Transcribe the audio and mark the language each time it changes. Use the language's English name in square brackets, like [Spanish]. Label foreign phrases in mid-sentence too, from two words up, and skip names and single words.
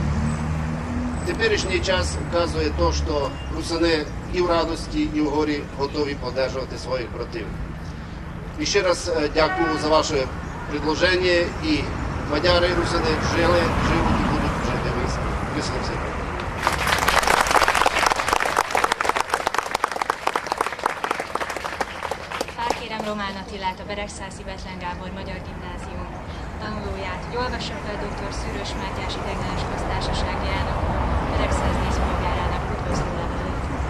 [Ukrainian] Теперішній час вказує те, що русини і в радості, і в горі готові підтримувати своїх братів. І ще раз дякую за ваше предложення, і мадяри і русини жили, живуть і будуть жити в місті. [Hungarian] Köszönöm szépen! Felkérem Román Attilát, a Beregszászi Bethlen Gábor Magyar Gimnázium tanulóját, hogy olvassa fel dr. Szűrös Mátyás Ideiglenes Köztársaságának Beregszász díszpolgárának üdvözlő levelét.